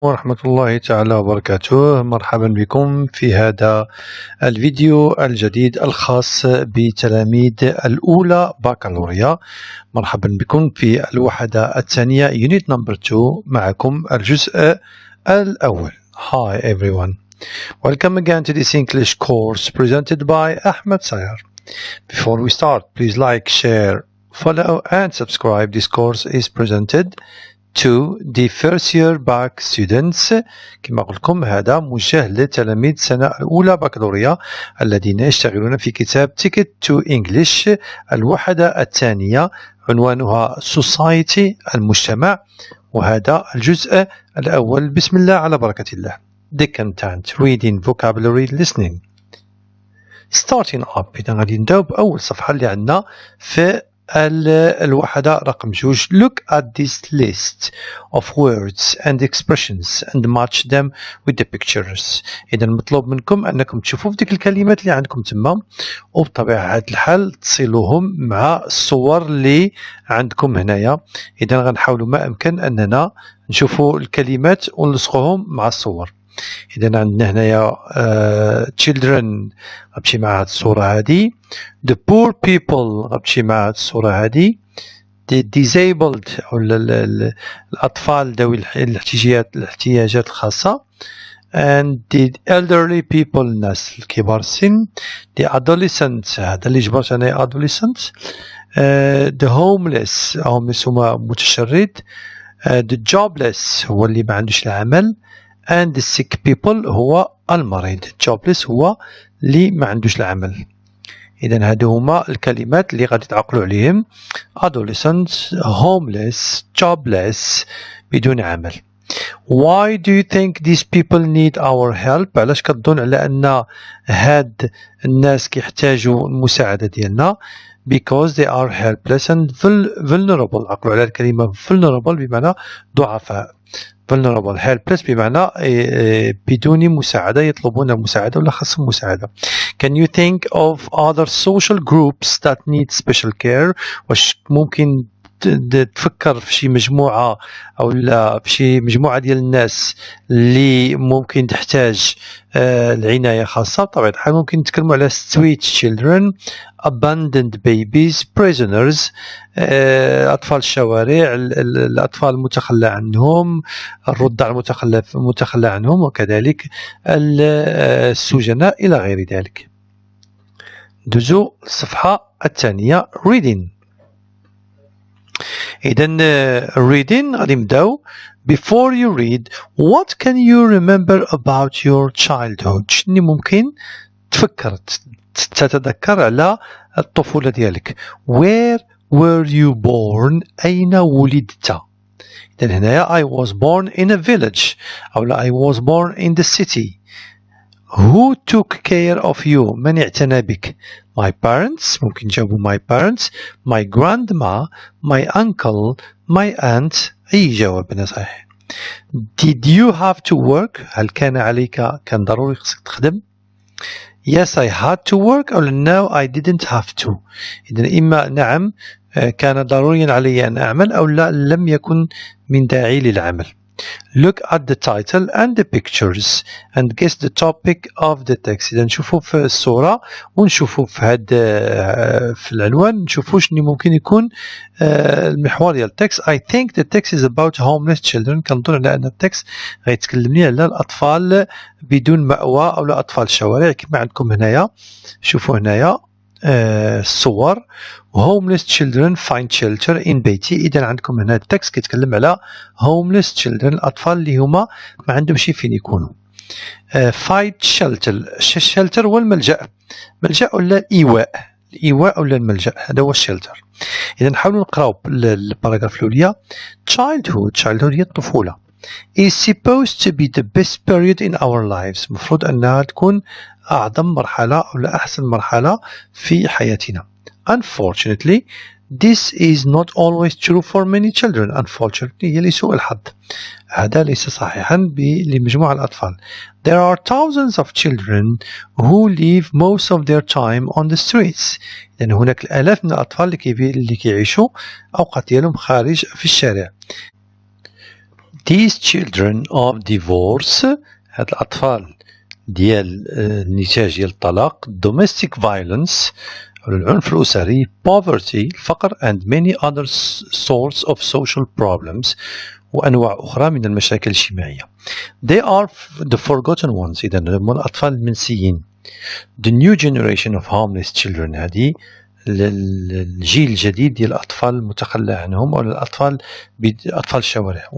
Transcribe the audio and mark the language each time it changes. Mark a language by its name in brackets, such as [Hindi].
[Arabic] ورحمة الله تعالى وبركاته. مرحبا بكم في هذا الفيديو الجديد الخاص بتلاميذ الأولى بكالوريا. مرحبا بكم في الوحدة الثانية [English] Unit number 2 [Arabic] معكم الجزء الأول. [English] Hi everyone. Welcome again to this English course presented by Ahmed Sayar. Before we start, please like, share, follow and subscribe. This course is presented to the first year Bac students. [Arabic] كما قلت لكم هذا موجه لتلاميذ السنة الأولى بكالوريا الذين يشتغلون في كتاب Ticket to English الوحدة الثانية، عنوانها Society المجتمع، وهذا الجزء الأول. بسم الله على بركة الله. [English] The content: reading, vocabulary, listening. Starting up. [Arabic] إذا غادي نبداو بأول صفحة اللي عندنا في الوحدة رقم 2. [English] Look at this list of words and expressions and match them with the pictures. [Arabic] إذا مطلوب منكم أنكم تشوفوا في ديك الكلمات اللي عندكم تما، وبطبيعة الحال تصلوهم مع الصور اللي عندكم هنايا. إذا غنحاولوا ما أمكن أننا نشوفوا الكلمات ونلصقوهم مع الصور. إذا عندنا هنايا children غتمشي مع هاد الصورة هادي، [English] the poor people [Arabic] غتمشي مع هاد الصورة هادي، [English] the disabled [Arabic] أو الأطفال ذوي الاحتياجات الخاصة، [English] and the elderly people [Arabic] الناس الكبار السن، [English] the adolescents [Arabic] هذا اللي جبرت أنا adolescents، [English] the homeless [Arabic] هما متشرد، [English] the jobless [Arabic] هو اللي ما عندوش العمل، [English] and the sick people [Arabic] هو المريض. jobless هو اللي ما عندوش العمل. إذا هادو هما الكلمات اللي غادي تعقلوا عليهم: adolescents, homeless, jobless، بدون عمل. [English] Why do you think these people need our help؟ [Arabic] علاش كتظن على أن هاد الناس كيحتاجوا المساعدة ديالنا؟ [English] because they are helpless and vulnerable. [Arabic] عقلوا على الكلمة vulnerable بمعنى ضعفاء. [English] vulnerable helpless [Arabic] بمعنى بدون مساعدة، يطلبون المساعدة ولا خاصهم مساعدة. [English] Can you think of other social groups that need special care؟ [Arabic] واش ممكن تفكر في شي مجموعة أو لا في شي مجموعة ديال الناس اللي ممكن تحتاج العناية خاصة؟ طبعا الحال ممكن نتكلموا على [English] street children, abandoned babies, prisoners، [Arabic] أطفال الشوارع، الأطفال المتخلى عنهم، الرضع المتخلى عنهم، وكذلك السجناء إلى غير ذلك. دوزو الصفحة الثانية reading. إذن reading غادي نبداو. [English] Before you read, what can you remember about your childhood؟ [Arabic] شنو ممكن تفكر تتذكر على الطفولة ديالك؟ [English] Where were you born؟ [Arabic] أين ولدت؟ إذن هنايا [English] I was born in a village أو لا I was born in the city. Who took care of you؟ [Arabic] من اعتنى بك؟ [English] My parents، [Arabic] ممكن نجاوبوا [English] my parents، my grandma، my uncle، my aunt. [Arabic] أي جواب صحيح. [English] Did you have to work؟ [Arabic] هل كان ضروري خصك تخدم؟ [English] Yes I had to work أو no I didn't have to. [Arabic] إذن إما نعم كان ضروريا علي أن أعمل أو لا لم يكن من داعي للعمل. [English] Look at the title and the pictures and guess the topic of the text. [Arabic] إذا نشوفوا في الصورة ونشوفوا في العنوان نشوفوا شنو ممكن يكون المحور ديال التكست. [English] I think the text is about homeless children. [Arabic] كنظن على أن التكست غيتكلمني على الأطفال بدون مأوى أو لا أطفال الشوارع كما عندكم هنايا. شوفوا هنايا الصور [English] homeless children find shelter in بيتي. [Arabic] إذا عندكم هنا التكست كيتكلم على [English] homeless children [Arabic] الأطفال اللي هما ما عندهمش فين يكونوا. [English] find shelter [Arabic] هو الملجأ ولا الإيواء ولا الملجأ، هذا هو الشلتر. إذا نحاولوا نقراو الباراغراف الأولى. [English] childhood [Arabic] هي الطفولة [English] is supposed to be the best period in our lives. [Arabic] مفروض أنها تكون أعظم مرحلة أو أحسن مرحلة في حياتنا. [English] Unfortunately, this is not always true for many children. [Arabic] Unfortunately هي لسوء الحظ، هذا ليس صحيحا لمجموعة الأطفال. [English] There are thousands of children who live most of their time on the streets. [Arabic] لأن هناك الآلاف من الأطفال اللي كيعيشوا أوقات ديالهم خارج في الشارع. [English] These children of divorce [Arabic] هاد الأطفال ديال النتاج ديال الطلاق [English] domestic violence [Arabic] العنف الأسري [English] poverty الفقر and many other sorts of social problems [Arabic] وأنواع أخرى من المشاكل الاجتماعية. [English] They are the forgotten ones. [Arabic] إذن هم الأطفال المنسيين. [English] The new generation of homeless children [Arabic] هذه الجيل الجديد ديال الأطفال المتخلى عنهم أو الأطفال أطفال الشوارع.